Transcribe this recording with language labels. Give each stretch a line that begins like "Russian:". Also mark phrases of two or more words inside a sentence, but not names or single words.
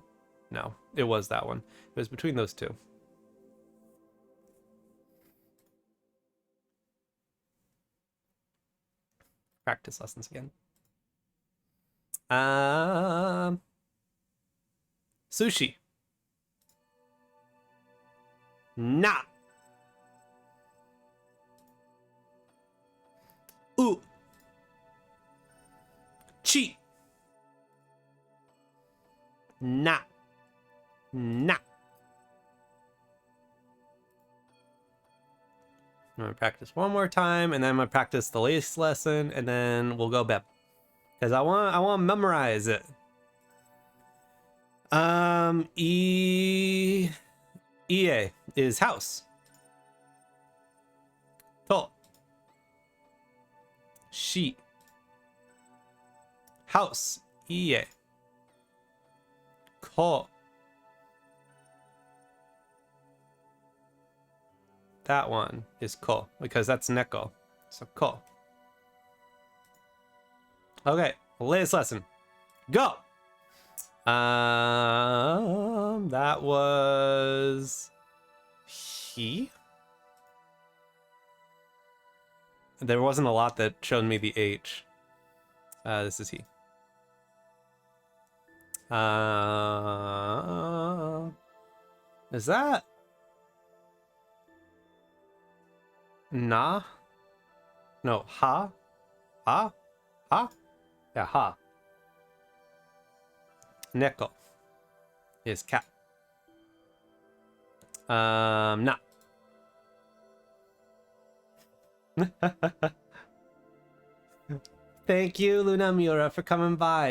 English: No, it was that one. It was between those two. Practice lessons again. Sushi.
Japanese: Na. U. Chi. Na. Na.
English: I'm gonna practice one more time, and then I'm gonna practice the latest lesson, and then we'll go back because I want to memorize it. EA is house.
Japanese: To. She.
English: House.
Japanese: EA. Ko.
English: That one is ko because that's neko. So ko. Okay, latest lesson. Go. That was he. There wasn't a lot that showed me the H. This is he. Is that na? No, ha? Ha? Ha? Yeah, ha. Neko is cat.
Japanese: Na.
English: Thank you, Luna Miura, for coming by.